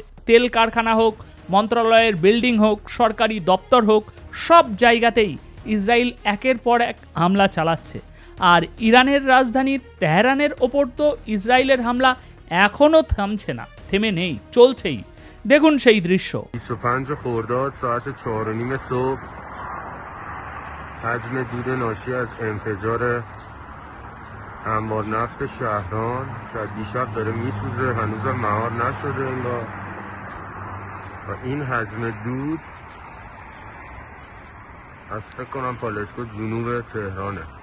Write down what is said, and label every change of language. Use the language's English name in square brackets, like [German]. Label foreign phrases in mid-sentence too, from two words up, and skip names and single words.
[Bangla] তেল কারখানা হোক, মন্ত্রণালয়ের বিল্ডিং হোক, সরকারি দপ্তর হোক, সব জায়গাতেই ইসরায়েল একের পর এক হামলা চালাচ্ছে। আর ইরানের রাজধানী তেহরানের ওপর তো ইসরায়েলের হামলা এখনও থামছে না, থেমে নেই, চলছেই। দেখুন সেই দৃশ্য। [Persian] حجم دود ناشی از انفجار انبار نفت شهران که دیشب داره میسوزه، هنوزم مهار نشده انگار، و این حجم دود از فکر کنم پالایشگاه جنوب تهرانه.